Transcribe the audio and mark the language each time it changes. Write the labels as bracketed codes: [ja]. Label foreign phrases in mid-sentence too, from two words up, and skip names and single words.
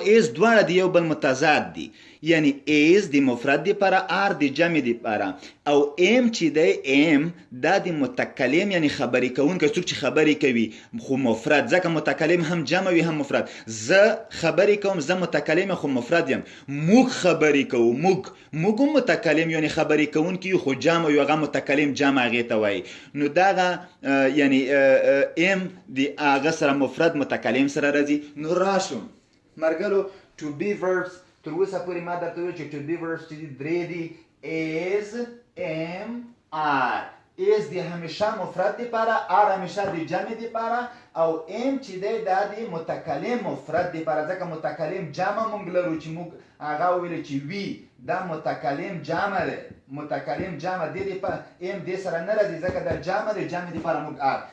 [ps] is دواړه د یو بل متضاد دي یعنی is د مفرد لپاره R د جمع لپاره او am چې دی am دا د متکلم یعنی خبرې کوونکی څوک چې خبرې کوي خو مفرد ځکه متکلم هم جمع وي هم مفرد زه خبرې کوم زه متکلم خو مفرد یم موږ خبرې کوو موږ هم متکلم یعنی خبرې کوونکی خو جمع یو هغه متکلم جمع هغې ته وایي نو دغه یعنی am د هغه سره سره مفرد متکلم سره راځي. نو راشم مرګلو [en] to be verbs [ps] تر اوسه پورې ما درته ویل چې [en] to be verbs [ps] چې دي درې دي. [en] is am are. is [ps] دی همیشه مفرد دی پاره، are همیشه دی جمع دی پاره، او am چې دی دا دی متکلم مفرد دی پاره. ځکه متکلم جمع مونږ لرو چې مونږ هغه ویل چې وی دا متکلم جمع دی. متکلم جمع دی په am دی سره نه راځي ځکه دا جمع دی، جمع دی پاره مونږ are.